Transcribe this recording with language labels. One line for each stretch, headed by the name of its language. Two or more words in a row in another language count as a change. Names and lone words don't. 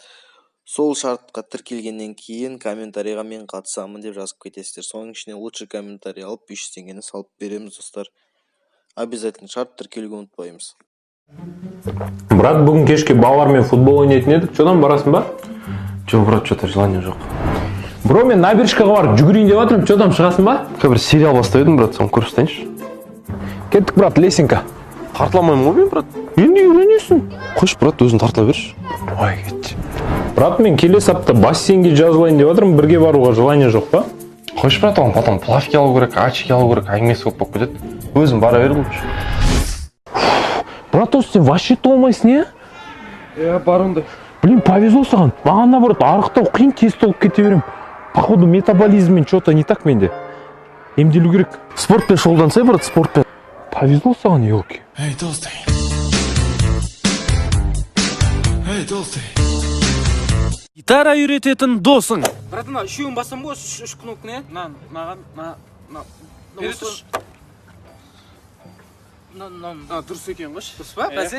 Kazakh: Сол шартқа тіркелгеннен кейін комментарийға мен қатысамын деп жазып кетесіздер. Соның ішіне
Russian: лучший комментарий
Kazakh: алып 500 теңгені салып береміз достар. Обязательно шарт, тіркелуге ұмытпаймыз. Брат, бүгін кешке балалармен футбол ойнайтын едік. Содан барасың ба? Жоқ, брат,
Russian: что-то желание
Kazakh: жоқ. Бро, мен набережкаға барып жүгірейін деп жатырмын. Содан шығасың ба? Бір сериал бастап едім, брат, соны көріп ұстайыншы. Кеттік, брат, лесенка. Тартыламаймын ғой мен, брат. Енді үйренесің. Қойш, брат, өзің тартыла берші. Ой, кетті. Брат, мен келесі апта бассейнге жазылайын деп жатырмын. Бірге баруға желание жоқ па? Қойш, брат, оған
Russian: потом плавки
Kazakh: алу керек, очки алу керек, әңгімесі көп болып кетеді. Өзің бара бер лучше. Брат, осы сен вообще толмайсың, не? Бар ондай.
Russian: Блин, повезло
Kazakh: саған. Маған наоборот, арықтау қиын, тез толып кете берем. Походу, метаболизммен
Russian: что-то не так
Kazakh: менде. Емделу керек. Спортпен шұғылдансай, брат, спортпен. Повезло саған, елки.
Russian: Эй, толстый. Эй, толстый.
Kazakh: Гитара үйрететін досың. Брат, ана үшеуін басам ғой, үш кнопканы. Маған, бере тұршы. Дұрыс екен қош. Дұрыс па, бәсе?